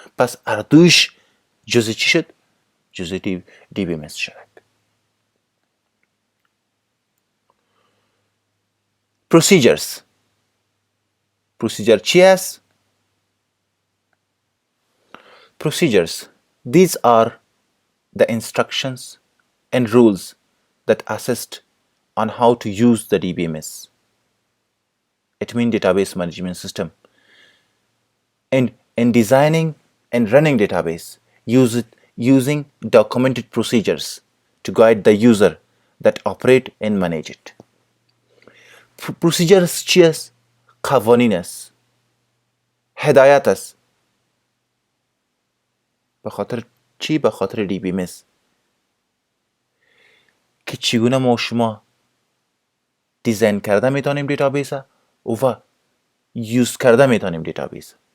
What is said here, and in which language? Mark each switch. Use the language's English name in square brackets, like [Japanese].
[Persian] پس اردوش جزء چی شد؟ جزء دی بی مس شد. [English] Procedures. Procedure [Persian] چی است؟ [English] Procedures. These are the instructions and rules that assist on how to use the DBMS. It means database management system. In designing and running database, use it using documented procedures to guide the user that operate and manage it. [Persian] Procedures چی است؟ قوانین است، هدایت است. به خاطر چی؟ به خاطر دی بی مس که چگونه ما شما دیزاین کرده میتونیم دیتابیس و یوز کرده میتونیم دیتابیس.